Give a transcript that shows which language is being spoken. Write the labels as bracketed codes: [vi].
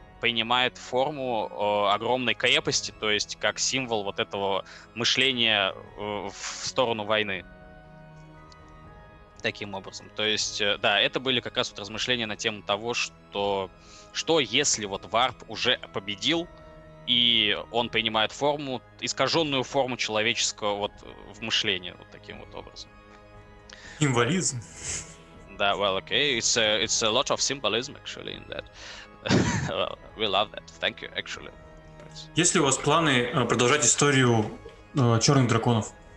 [ru] принимает форму огромной крепости, то есть как символ вот этого мышления в сторону войны. Таким образом. То есть, да, это были как раз вот размышления на тему того, что если вот варп уже победил, и он принимает форму, искаженную форму человеческого вот в мышлении, вот таким вот образом. Символизм. [en] Да, well, okay, it's a lot of symbolism actually in that. Well, we love that. Thank you, actually. [ru] Есть ли у вас планы продолжать историю черных драконов?